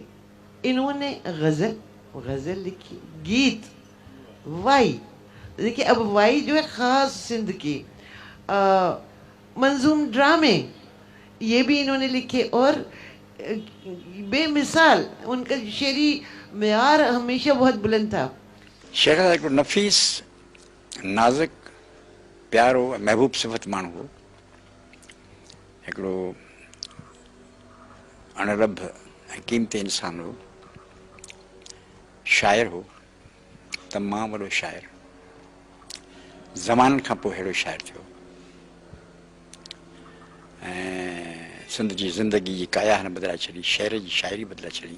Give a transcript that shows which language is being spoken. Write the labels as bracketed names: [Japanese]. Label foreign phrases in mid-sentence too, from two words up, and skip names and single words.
[Urdu] انہوں نے غزل لکھی، گیت، وائی. دیکھیے اب وائی جو ہے خاص سندھ کی، منظوم ڈرامے یہ بھی انہوں نے لکھے. اور بے مثال ان کا شعری معیار ہمیشہ بہت بلند تھا. [Sindhi] शेर हिकिड़ो नफ़ीस नाज़ुक प्यारो महबूब सिफ़त माण्हू हो, हिकिड़ो अणरभ ऐं क़ीमती इंसान हो, शाइर हो, तमामु वॾो शाइर, ज़माननि खां पोइ अहिड़ो शाइर थियो ऐं सिंध जी ज़िंदगी जी काया हिन बदिलाए छॾी, शेर जी शाइरी बदिलाए छॾी.